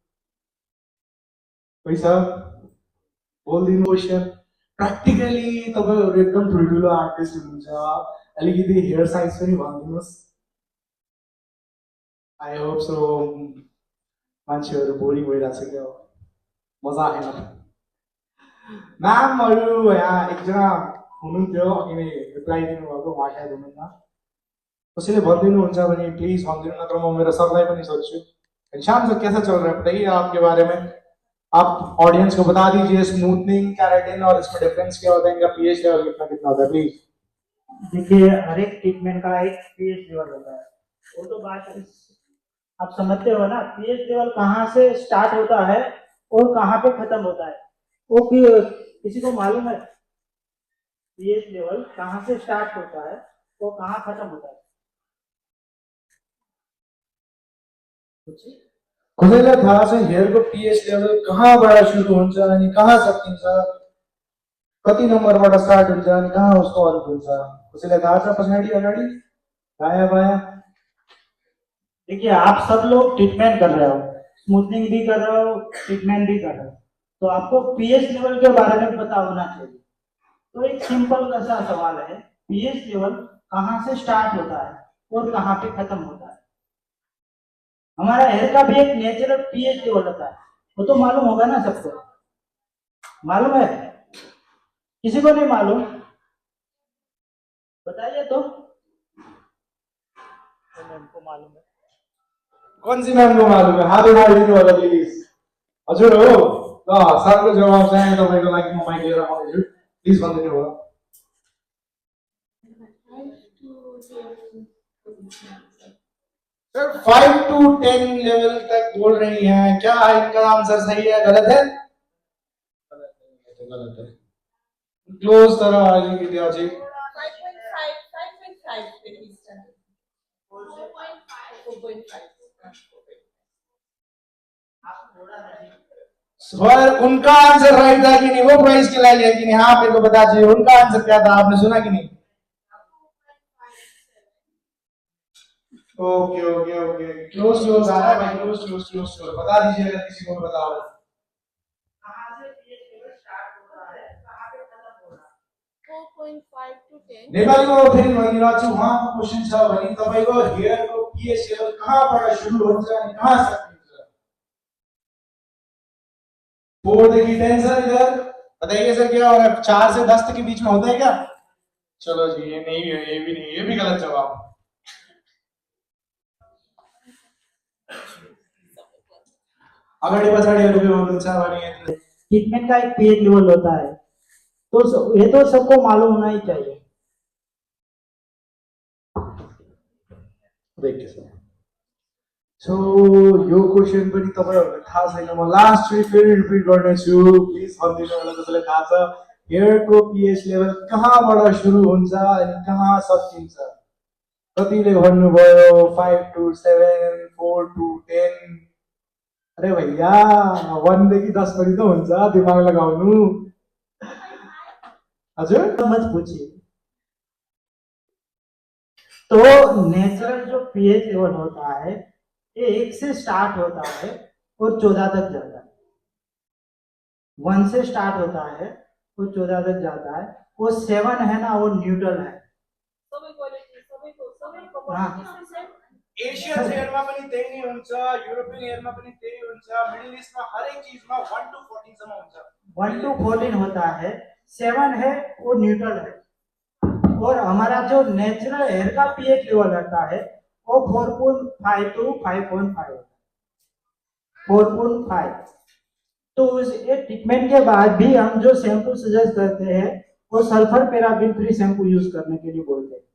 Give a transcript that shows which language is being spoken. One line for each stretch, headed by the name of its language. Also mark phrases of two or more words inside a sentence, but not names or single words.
Nepali: कोही छ बोलिदिनु
English: question practically
Nepali: तपाईँहरू एकदम ठुल्ठुलो आर्टिस्ट हुनुहुन्छ अलिकति
English: hair science
Nepali: पनि भनिदिनुहोस्
English: I hope so
Nepali: मान्छेहरू बोरिङ भइरहेको छ क्या मजा आएन म्यामहरू यहाँ एकजना हुनुहुन्थ्यो अघि नै रिप्लाई दिनुभएको उहाँ सायद हुनुहुन्न कसैले भनिदिनुहुन्छ भने प्लिज भनिदिनु नत्र म मेरो सरलाई पनि सोध्छु
Hindi: शाम से कैसा चल रहा है बताइए आपके बारे में आप ऑडियंस को बता दीजिए
English: smoothening keratin
Hindi: और इसमें डिफरेंस क्या होता है इनका
English: pH level
Hindi: कितना कितना होता है प्लीज देखिए हर एक ट्रीटमेंट का एक
English: pH level
Hindi: होता है वो तो बात आप समझते हो ना
English: pH level
Hindi: कहाँ से स्टार्ट होता है और कहाँ पे खत्म होता है वो किसी को मालूम है
English: pH level
Hindi: कहाँ से स्टार्ट होता है वो कहाँ खत्म होता है
Nepali: कसैलाई थाहा छ हेयरको
English: pH level
Nepali: कहाँबाट सुरु हुन्छ अनि कहाँ सकिन्छ कति नम्बरबाट स्टार्ट हुन्छ अनि कहाँ उसको अन्त हुन्छ कसैलाई थाहा छ पछाडि अगाडि दायाँ बायाँ
Hindi: देखिए आप सब लोग ट्रीटमेंट कर रहे हो स्मूथनिंग भी कर रहे हो ट्रीटमेंट भी कर रहे हो तो आपको
English: pH level
Hindi: के बारे में पता होना चाहिए तो एक सिंपल सा सवाल है
English: pH level
Hindi: कहाँ से स्टार्ट होता है और कहाँ पे खत्म होता है हमारा हेयर का भी एक
English: natural pH level
Hindi: होता है वो तो मालूम होगा ना सबको मालूम है किसी को नहीं मालूम बताइए तो मैम को मालूम है कौन सी मैम को मालूम है
Nepali: हाथ उठा दिनु होला प्लिज हजुर हो ल सरको जवाब चाहिँ तपाईको लागि म माइक लिएर आउँदैछु प्लिज भनिदिनु होला
Hindi: सर 5 to 10 लेवल तक बोल रही हैं क्या इनका आंसर सही है गलत है गलत है क्लोज करो आज की दिया जी 4.5 सर उनका
English: answer right
Hindi: था कि नहीं वो प्राइस के लिए है कि नहीं हाँ मेरे को बता दीजिए उनका आंसर क्या था आपने सुना कि नहीं
English: OK OK OK close close
Hindi: आ रहा है भाई
English: close close close close
Hindi: बता दीजिए अगर किसी को बताओ कहाँ से
English: pH level
Hindi: स्टार्ट होता है कहाँ पे खत्म हो रहा है 4.5 to 10
Nepali: नेपालीमा फेरि भनिरहेको छु उहाँको क्वेसन छ भने तपाईको हेयरको
English: pH level
Nepali: कहाँबाट सुरु हुन्छ अनि कहाँ सकिन्छ 4 देखिए 10
Hindi: सर इधर बताइए सर क्या हो रहा है 4 से 10 तक के बीच में होता है क्या चलो जी ये नहीं है ये भी नहीं ये भी गलत जवाब
Nepali: अगाडि पछाडिहरू के हुनुहुन्छ भने
Hindi: ट्रीटमेंट का एक
English: pH level
Hindi: होता है, तो ये तो सबको मालूम होना ही चाहिए।
Nepali: देखिए सर सो यो क्वेशन पनि तपाईहरुलाई थाहा छैन म लास्ट फेरि रिपिट गर्नेछु प्लिज भनिदिनु होला जसलाई थाहा छ हेयरको
English: pH level
Nepali: कहाँबाट सुरु हुन्छ अनि कहाँ सकिन्छ कतिले भन्नुभयो 5 to 7 4 to 10
Hindi: अरे भैया
Nepali: 1 देखि 10 पनि त हुन्छ दिमाग लगाउनु हजुर
Hindi: मत पूछिए। तो नेचुरल जो
English: pH level
Hindi: होता है ये 1 से स्टार्ट होता है और 14 तक जाता है। 1 से स्टार्ट होता है और 14 तक जाता है। वो 7 है ना वो न्यूट्रल है। हाँ।
Nepali: एशियन हेयरमा पनि त्यही नै हुन्छ युरोपियन हेयरमा पनि त्यही हुन्छ मिडल इस्टमा हरेक चीजमा 1 to 14 सम्म हुन्छ
Hindi: 1 to 14 होता है, 7 है वो न्यूट्रल है और हमारा जो
English: natural hair
Hindi: का
English: pH level
Hindi: रहता है वो 4.5 to 5.5 होता है। 4.5 तो ये ट्रीटमेंट के बाद भी हम जो
English: shampoo suggest
Hindi: करते हैं वो
English: sulphur paraben free shampoo use
Hindi: करने के लिए बोलते हैं।